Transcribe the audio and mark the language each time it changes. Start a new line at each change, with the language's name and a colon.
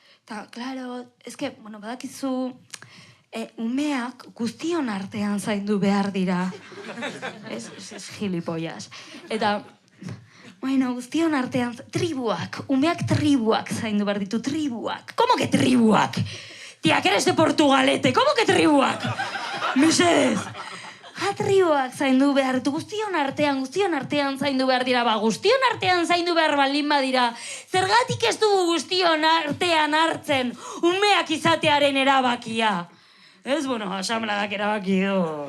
Basque: Eta, klaro, badakizu, umeak guztion artean zaindu behar dira. Ez gilipollas. Eta, guztion artean, tribuak, umeak tribuak zaindu behar ditu, tribuak.
Spanish: ¿Cómo que tribuak? Tia, que eres de Portugalete, ¿cómo que tribuak?
Basque: Mesedez. Tribuak zaindu behar ditu, guztion artean zaindu behar dira, guztion artean zaindu behar baldin badira. Zergatik ez dugu guztion artean hartzen umeak izatearen erabakia? Ez, asamladak erabaki du.